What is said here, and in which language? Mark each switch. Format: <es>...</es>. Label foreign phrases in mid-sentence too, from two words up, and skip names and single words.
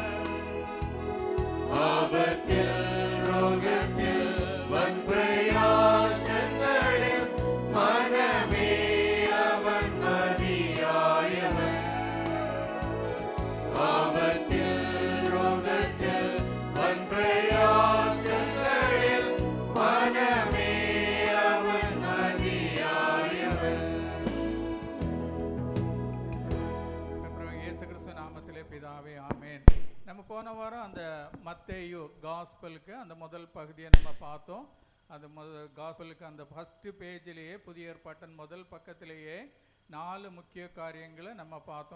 <ml>ആപത്തിൽ രോഗത്തിൽ വൻ പ്രയാസങ്ങളിൽ മനമേ അവൻ മതിയായവൻ. ആപത്തിൽ രോഗത്തിൽ വൻ പ്രയാസങ്ങളിൽ മനമേ അവൻ മതിയായവൻ.</ml> <ta>அப்புறம் இயேசு கிறிஸ்து நாமத்திலே பிதாவே ஆமென். நம்ம போன வாரம் அந்த மத்தேயு காஸ்பலுக்கு அந்த முதல் பகுதியை நம்ம பார்த்தோம். அந்த காஸ்பலுக்கு அந்த</ta> <en>first page</en> <ta>புதிய ஏற்பாட்டின் முதல் பக்கத்திலேயே 4 முக்கிய காரியங்களை நம்ம பார்த்தோம்.</ta>